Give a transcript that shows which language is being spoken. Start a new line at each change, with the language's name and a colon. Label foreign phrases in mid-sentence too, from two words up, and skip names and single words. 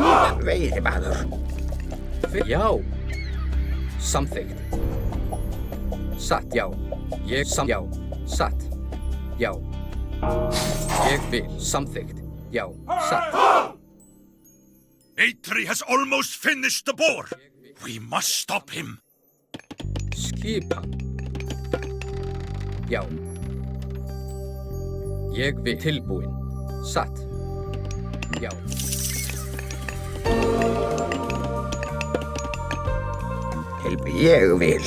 Icelandic: Skip veiðimaður. Já. Samþykkt. Satt, já. Já. Satt. Já. Ég vil. Samþykkt. Já. Satt.
English: Eitri has almost finished the boar. We must stop him.
Icelandic: Skipan. Já. Ég vil. Tilbúin. Satt. Já. Ég vil.